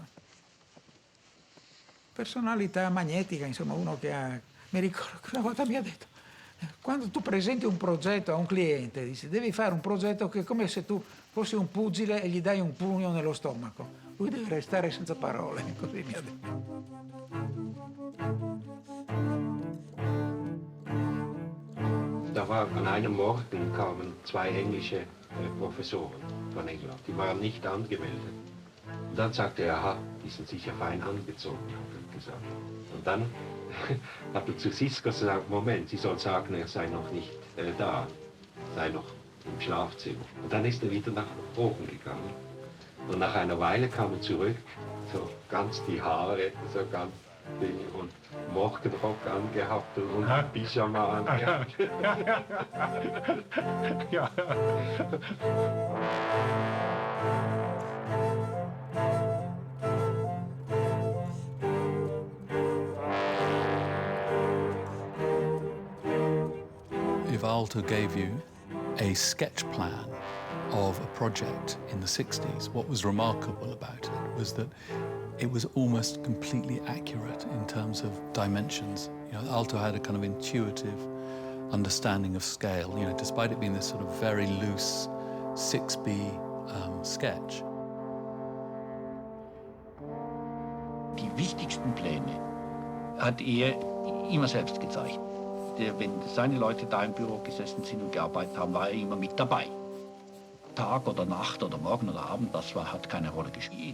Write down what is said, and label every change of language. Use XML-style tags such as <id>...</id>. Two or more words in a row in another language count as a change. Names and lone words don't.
<it>Personalità magnetica, insomma, uno che ha... Mi ricordo che una volta mi ha detto, quando tu presenti un progetto a un cliente, dici, devi fare un progetto che è come se tu fossi un pugile e gli dai un pugno nello stomaco. Lui deve restare senza parole, così mi ha detto.</it> <de>Da war an einem Morgen kamen zwei englische Professoren von England. Die waren nicht angemeldet. Und dann sagte er, aha, die sind sicher fein angezogen, hat er gesagt. Und dann hat er zu Sisko gesagt, Moment, sie soll sagen, er sei noch nicht da, sei noch im Schlafzimmer. Und dann ist er wieder nach oben gegangen. Und nach einer Weile kam er zurück, so ganz die Haare, so ganz Ding und Morgenrock angehabt und Pyjama angehabt. Ja.</de> <en>If Aalto gave you a sketch plan of a project in the 60s, what was remarkable about it was that it was almost completely accurate in terms of dimensions. You know, Aalto had a kind of intuitive understanding of scale, you know, despite it being this sort of very loose 6B sketch.</en> <de>Die wichtigsten Pläne hat er immer selbst gezeichnet. Wenn seine Leute da im Büro gesessen sind und gearbeitet haben, war er immer mit dabei. Tag oder Nacht oder Morgen oder Abend, das hat keine Rolle gespielt.</de>